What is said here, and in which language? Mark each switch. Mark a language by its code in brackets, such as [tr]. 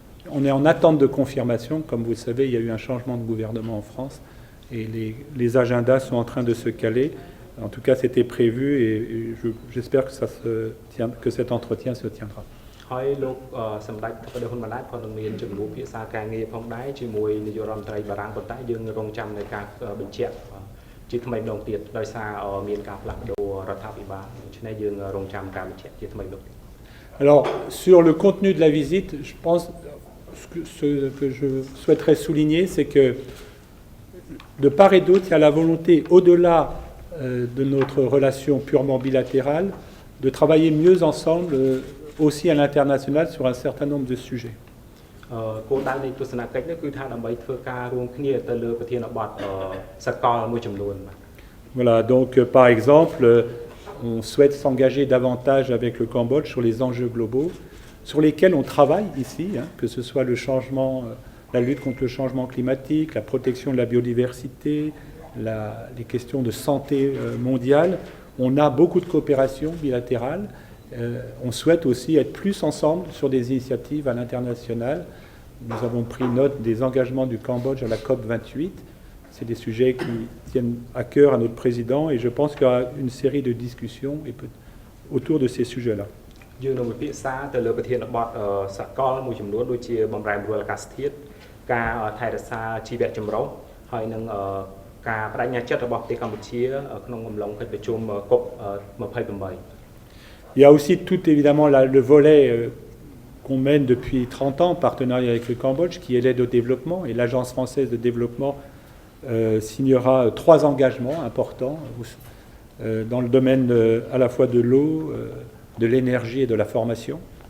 [fr] On est en attente de confirmation. Comme vous le savez, il y a eu un changement de gouvernement en France et les agendas sont en train de se caler. En tout cas, c'était prévu et j'espère que cet entretien se tiendra. [km] ហើយលោកសម្ដេចធិបតីហ៊ុនម៉ាណែតក៏នឹងមានជំនួបភាសាការងារផងដែរជាមួយនាយករដ្ឋមន្ត្រីបារាំងប៉ុន្តែយើងរងចាំនៅការបញ្ជាក់ជាថ្មីម្ដងទៀតដោយសារមានការផ្លាស់ប្ដូររដ្ឋាភិបាលដូច្នេះយើងរងចាំការបញ្ជាក់ជាថ្មីម្ដងទៀត [fr] Alors, sur le contenu de la visite, je pense ce que je souhaiterais souligner, c'est que de part et d'autre, il y a la volonté, au-delà de notre relation purement bilatérale, de travailler mieux ensemble, aussi à l'international, sur un certain nombre de sujets. [km] គោលដៅនៃទស្សនកិច្ចនេះគឺថាដើម្បីធ្វើការរួមគ្នាទៅលើប្រធានបទសកលមួយចំនួន [fr] Voilà, donc par exemple, on souhaite s'engager davantage avec le Cambodge sur les enjeux globaux, sur lesquels on travaille ici, que ce soit la lutte contre le changement climatique, la protection de la biodiversité, les questions de santé mondiale. On a beaucoup de coopération bilatérale. On souhaite aussi être plus ensemble sur des initiatives à l'international. Nous avons pris note des engagements du Cambodge à la COP 28. C'est des sujets qui tiennent à cœur à notre président et je pense qu'il y aura une série de discussions autour de ces sujets-là. [km] យើងនឹងពិភាក្សាទៅលើប្រធានបទសកលមួយចំនួនដូចជាបម្រែបម្រួលអាកាសធាតុការថែរក្សាជីវៈចម្រុះហើយនឹងការបដិញ្ញាចិត្តរបស់ប្រទេសកម្ពុជាក្នុងអំឡុងកិច្ចប្រជុំ COP 28 [fr] Il y a aussi tout évidemment le volet qu'on mène depuis 30 ans en partenariat avec le Cambodge, qui est l'aide au développement. Et l'Agence française de développement signera 3 engagements importants dans le domaine à la fois de l'eau, de l'énergie et de la formation.